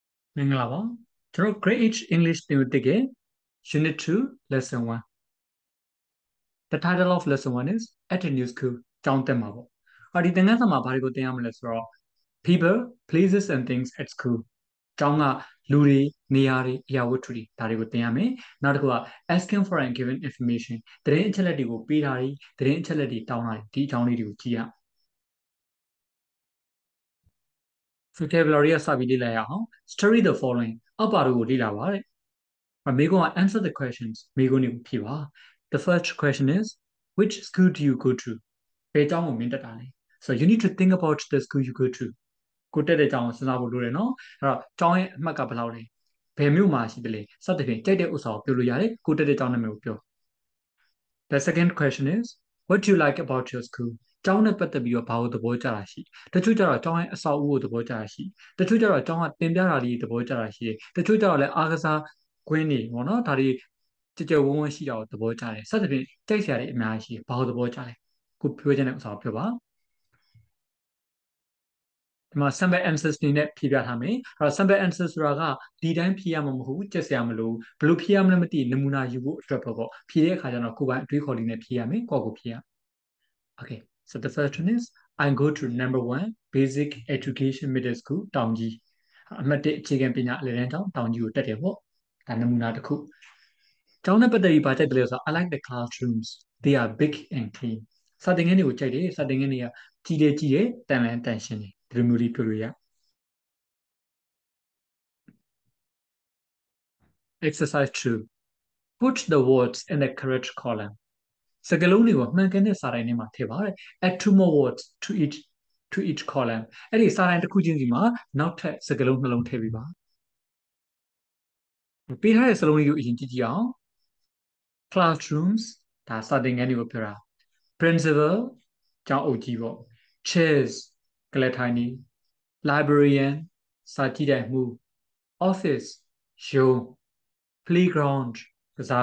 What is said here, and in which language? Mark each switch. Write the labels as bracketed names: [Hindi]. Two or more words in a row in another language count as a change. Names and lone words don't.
[Burmese] မင်္ဂလာပါကျွန်တော် [English] Grade H English [Burmese] သင်ယူတဲ့ [English] Unit 2 Lesson 1 The title of Lesson 1 is At a New School [Burmese] ကျောင်းတက်မှာပေါ့ဒီသင်ခန်းစာမှာဘာတွေကိုသင်ရမလဲဆိုတော့ [English] People places and things at school [Burmese] ကျောင်းကလူတွေနေရာတွေအရာဝတ္ထုတွေဒါတွေကိုသင်ရမယ်နောက်တစ်ခုက [English] asking for and giving information [Burmese] သတင်းအချက်အလက်တွေကိုပေးတာတွေသတင်းအချက်အလက်တွေတောင်းတာတွေဒီအကြောင်းလေးတွေကိုကြည့်ရအောင် vocabulary ကစပြီးလေ့လာရအောင် [English] study the following [Burmese] အောက်ပါတို့ကိုလေ့လာပါတဲ့မေကွန်းက [English] answer the questions [Burmese] မေကွန်းတွေကိုဖြေပါ [English] The first question is which school do you go to [Burmese] ဘယ်ကျောင်းကိုမင်းတက်တာလဲ So [English] you need to think about the school you go to [Burmese] ကိုတက်တဲ့ကျောင်းကိုစဉ်းစားဖို့လိုတယ်နော်အဲ့တော့ကျောင်းရဲ့အမှတ်ကဘယ်လောက်လဲဘယ်မြို့မှာရှိတယ်လဲစသဖြင့်ကြိုက်တဲ့ဥစ္စာကိုပြောလို့ရတယ်ကိုတက်တဲ့ကျောင်းနာမည်ကိုပြော [English] The second question is what do you like about your school [Burmese] ကျောင်းနဲ့ပတ်သက်ပြီးတော့ဘာလို့သဘောကျတာရှိတချို့ကျတော့ကျောင်းရဲ့အဆောက်အဦကိုသဘောကျတာရှိတချို့ကျတော့ကျောင်းကတင်ပြတာလေးသဘောကျတာရှိတယ်တချို့ကျတော့လည်းအားကစားကွင်းတွေပေါ့နော်ဒါတွေကြကြဝန်းဝန်းရှိတာကိုသဘောကျတယ်စသဖြင့်ကြိုက်စရာတွေအများကြီးရှိတယ်ဘာလို့သဘောကျလဲကိုပြောချင်တဲ့ဥစ္စာကိုပြောပါ ဒီမှာ [English] sample answers [Burmese] နေနဲ့ဖြေပြထားမယ်အဲ့တော့ [English] sample answers [Burmese] ဆိုတာကဒီတိုင်းဖြေရမှာမဟုတ်ဘူးကြက်စရာမလိုဘယ်လိုဖြေရမလဲမသိနမူ နာယူဖို့အတွက်ပေါ့ဖြေတဲ့အခါကျတော့ကိုယ်ပိုင်အတွေးခေါ်လေးနဲ့ဖြေရမယ်ကိုယ့်ကိုဖြေရ [English] Okay so the first one is I go to number 1 basic education middle school [Burmese] တောင်ကြီးအမှတ်1အခြေခံပညာအလယ်တန်းကျောင်းတောင်ကြီးကိုတက်တယ်ပေါ့ဒါနမူနာတစ်ခုကျောင်းနဲ့ပတ်သက်ပြီးဘာကြိုက်တယ်လဲဆိုတော့ [English] I like the classrooms they are big and clean [Burmese] စာသင်ခန်းတွေကိုကြိုက်တယ်စာသင်ခန်းတွေကကြီးတယ်တန်လန်းတန်ရှင်းတယ်ဒီလိုမျိုးလေးပြောလို့ရ [English] Exercise 2 put the words in the correct column [Burmese] စကားလုံးတွေကိုမှန်ကန်တဲ့စာတိုင်းထဲမှာထည့်ပါတဲ့ [English] add two more words to each column [Burmese] အဲ့ဒီစာတိုင်းတစ်ခုချင်းစီမှာနောက်ထပ်စကားလုံးနှလုံးထည့်ပေးပါ ပေးထားတဲ့စကားလုံးလေးကိုအရင်ကြည့်ကြည့်အောင် classrooms ဒါစာသင်ခန်းတွေကိုပြောတာ principal ကျောင်းအုပ်ကြီးပေါ့ chairs ကလပ်ထိုင်နေ librarian စာကြည့်တဲ့မှု office ရုံး playground ကစား